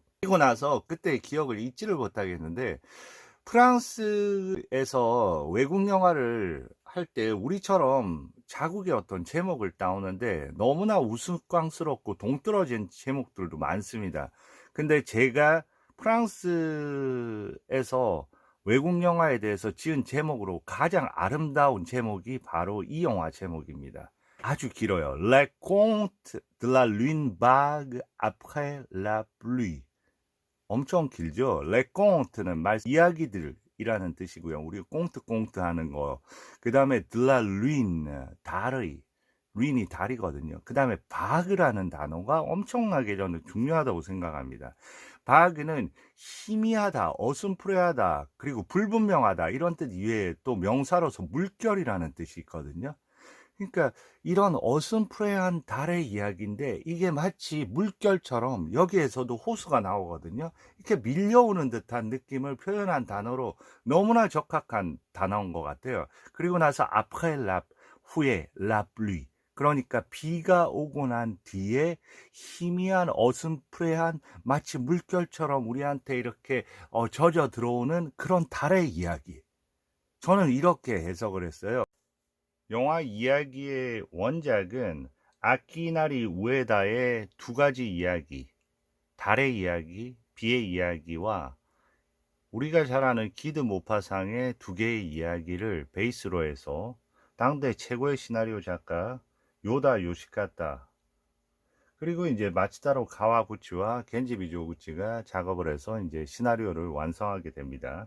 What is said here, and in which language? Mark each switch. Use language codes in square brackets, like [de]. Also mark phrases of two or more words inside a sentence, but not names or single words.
[ko] 그리고 나서 그때 기억을 잊지를 못하겠는데 프랑스에서 외국 영화를 할 때 우리처럼 자국의 어떤 제목을 따오는데 너무나 우스꽝스럽고 동떨어진 제목들도 많습니다. 근데 제가 프랑스에서 외국 영화에 대해서 지은 제목으로 가장 아름다운 제목이 바로 이 영화 제목입니다. 아주 길어요. [fr] Le Conte de la Lune vague après la pluie. [ko] 엄청 길죠. 레꽁트는 말 이야기들이라는 뜻이고요. 우리가 꽁트 하는 거. 그 다음에 드라 루인 달의 루인이 달이거든요. 그 다음에 바그라는 단어가 엄청나게 저는 중요하다고 생각합니다. 바그는 희미하다, 어슴푸레하다, 그리고 불분명하다 이런 뜻 이외에 또 명사로서 물결이라는 뜻이 있거든요. 그러니까 이런 어슴푸레한 달의 이야기인데 이게 마치 물결처럼 여기에서도 호수가 나오거든요. 이렇게 밀려오는 듯한 느낌을 표현한 단어로 너무나 적합한 단어인 것 같아요. 그리고 나서 [fr] après la [ko] 후에 [fr] la pluie. [ko] 그러니까 비가 오고 난 뒤에 희미한 어슴푸레한 마치 물결처럼 우리한테 이렇게 젖어 들어오는 그런 달의 이야기. 저는 이렇게 해석을 했어요. 영화 이야기의 원작은 아키나리 우에다의 두 가지 이야기, 달의 이야기, 비의 이야기와 우리가 잘 아는 기드 모파상의 두 개의 이야기를 베이스로 해서 당대 최고의 시나리오 작가 요다 요시카타 그리고 이제 마치다로 가와구치와 겐지 미조구치가 작업을 해서 이제 시나리오를 완성하게 됩니다.